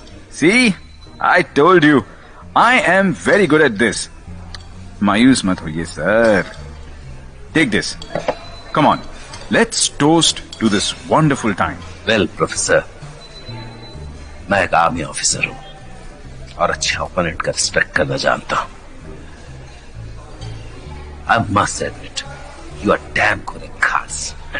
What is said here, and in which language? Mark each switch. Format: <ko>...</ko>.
<en>See, I told you, I am very good at this.</en> <hi>मायूस मत होइए sir.</hi> <en>Take this. Come on, let's toast to this wonderful time.</en> <hi>Well, professor, मैं एक army officer हूं और अच्छे opponent का रिस्पेक्ट करना जानता हूं।</hi> <en>I must admit, you are damn good at cards.</en>